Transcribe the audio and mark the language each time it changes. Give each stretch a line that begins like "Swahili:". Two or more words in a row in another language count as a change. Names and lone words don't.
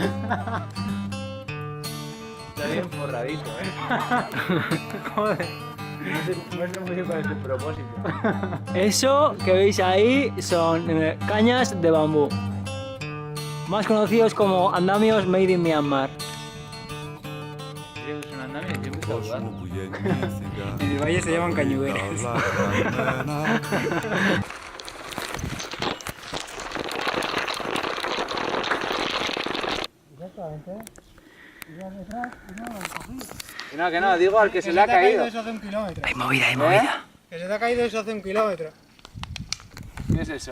Spanish: Está bien forradito, Joder. No sé muy bien cuál es el propósito. Eso que veis ahí son cañas de bambú, más conocidos como andamios
English: made in
Spanish: Myanmar. Creo que es un andamio, yo empiezo a dudar.
Greek: Κόσμο που γεννήθηκα
Spanish: En el valle se llaman
Greek: τα
Spanish: cañuderas.
Greek: όλα γραμμένα.
Spanish: Que no, digo al que se le ha caído. Eso hace 1 kilómetro. Hay movida, hay movida. Que se te ha caído eso hace 1 kilómetro. ¿Qué es eso?